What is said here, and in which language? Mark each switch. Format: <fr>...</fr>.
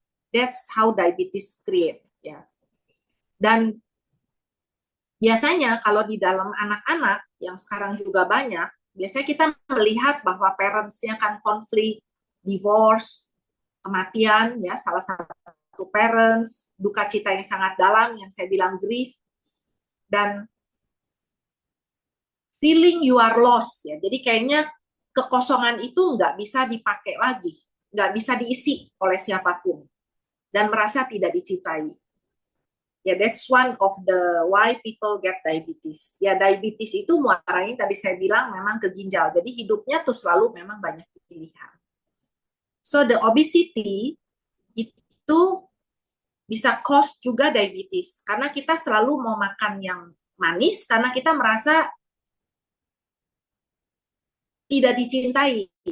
<en>That's how diabetes create</en> <id>ya. Dan biasanya kalau di dalam anak-anak yang sekarang juga banyak, biasanya kita melihat bahwa parents-nya kan konflik, divorce, kematian ya, salah satu parents, duka cita yang sangat dalam yang saya bilang grief, dan</id> <en>feeling you are lost</en> <id>ya. Jadi kayaknya kekosongan itu nggak bisa dipakai lagi, nggak bisa diisi oleh siapapun, dan merasa tidak dicintai.</id> <en>Ya, that's one of the why people get diabetes.</en> <id>Ya, diabetes itu muaranya tadi saya bilang memang ke ginjal. Jadi hidupnya tuh selalu memang banyak pilihan.</id> <en>So the obesity</en> <id>itu bisa cause juga diabetes karena kita selalu mau makan yang manis karena kita merasa tidak dicintai.</id>